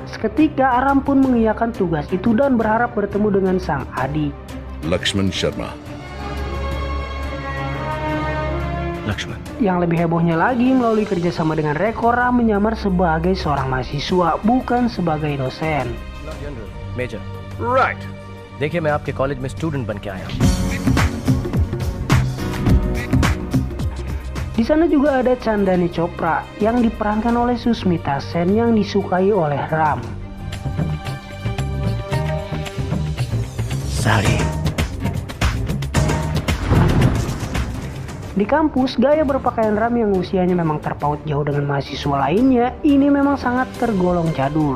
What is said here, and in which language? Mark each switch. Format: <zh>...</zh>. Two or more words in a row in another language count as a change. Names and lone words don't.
<id>Seketika Ram pun mengiyakan tugas itu dan berharap bertemu dengan sang adik, Lakshman Sharma. लक्ष्मण Yang lebih hebohnya lagi, melalui kerjasama dengan Rekor, Ram menyamar sebagai seorang mahasiswa, bukan sebagai dosen.</id> <hi>मेजर Right. देखिए मैं आपके कॉलेज में स्टूडेंट बन के आया हूँ।</hi> <id>Di sana juga ada Chandani Chopra yang diperankan oleh Susmita Sen yang disukai oleh Ram. साड़ी Di kampus, gaya berpakaian Ram yang usianya memang terpaut jauh dengan mahasiswa lainnya, ini memang sangat tergolong jadul.</id>